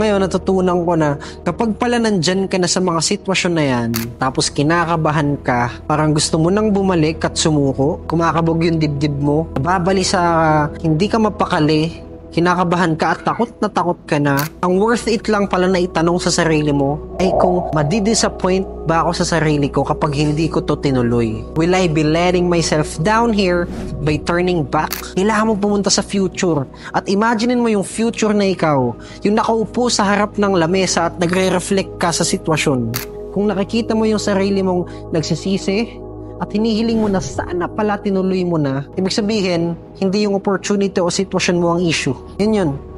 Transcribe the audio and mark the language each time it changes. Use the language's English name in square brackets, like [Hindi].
[Filipino] Ngayon, natutunan ko na kapag pala nandyan ka na sa mga sitwasyon na yan, tapos kinakabahan ka, parang gusto mo nang bumalik at sumuko, kumakabog yung dibdib mo, babali sa hindi ka mapakali, kinakabahan ka at takot na takot ka na, ang worth it lang pala na itanong sa sarili mo ay kung madidisappoint ba ako sa sarili ko kapag hindi ko to tinuloy. [English] Will I be letting myself down here by turning back? [Filipino] Kailangan mo pumunta sa future at imaginein mo yung future na ikaw, yung nakaupo sa harap ng lamesa at nagre-reflect ka sa sitwasyon. Kung nakikita mo yung sarili mong nagsisisi at hinihiling mo na sana pala tinuloy mo na, ibig sabihin, hindi yung opportunity o sitwasyon mo ang issue. Yun.